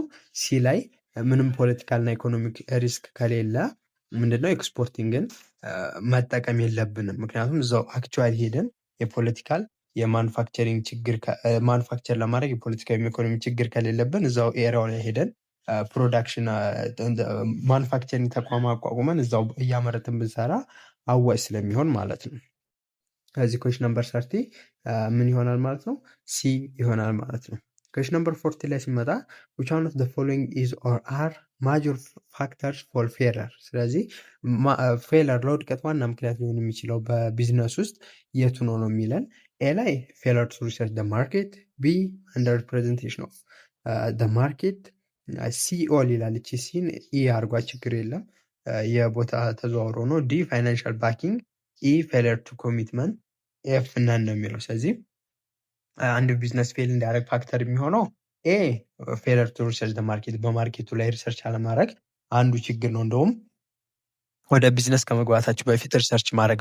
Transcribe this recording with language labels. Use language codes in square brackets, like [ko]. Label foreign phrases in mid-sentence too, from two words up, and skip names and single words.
[am] ሲ ላይ ምንም [en] political and economic risk [am] ከሌለ ምንድነው ኤክስፖርቲንግን መጠቀም የለብንም። ምክንያቱም እዛው አክቹዋሊ ሄደን የፖለቲካል የማኑፋክቸሪንግ ችግር ማኑፋክቸር ለማድረግ የፖለቲካ ኢኮኖሚ ችግር ከሌለብን እዛው ኤሪያው ላይ ሄደን ፕሮዳክሽን ማኑፋክቸሪንግ ተቋም አቋቁመን እዛው እያመረትን ብንሰራ አዋጭ ስለሚሆን ማለት ነው። ከዚህ [en] question number 30 [am] ምን ይሆናል ማለት ነው? ሲ ይሆናል ማለት ነው። [en] question number 40 [am] ላይ ሲመጣ [en] which one of the following is or are major factors for failure። [am] ስለዚህ ፌለር ለውድቀት ዋና ምክንያት ሊሆን የሚችለው በቢዝነስ ውስጥ የቱ ነው ነው የሚለን። ኤ ላይ [en] failure to research the market፣ [am] ቢ [en] under representation of the market፣ [am] ሲ ኦል ይላል። እቺ ሲን ኢ አርጓ ችግር የለም የቦታ ተዘዋውሮ ነው። ዲ [en] financial backing፣ [am] ኢ [en] failure to commitment፣ [am] ኤፍ ነን ነው የሚለው። ስለዚህ አንድ ቢዝነስ ፌል እንዲያደርግ ፋክተር የሚሆነው ኤ [en] failure to research market፣ [am] በማርኬቱ ላይ ሪሰርች አለማድረግ አንዱ ችግር ነው። እንደውም ወደ ቢዝነስ ከመግባታችሁ በፊት ሪሰርች ማድረግ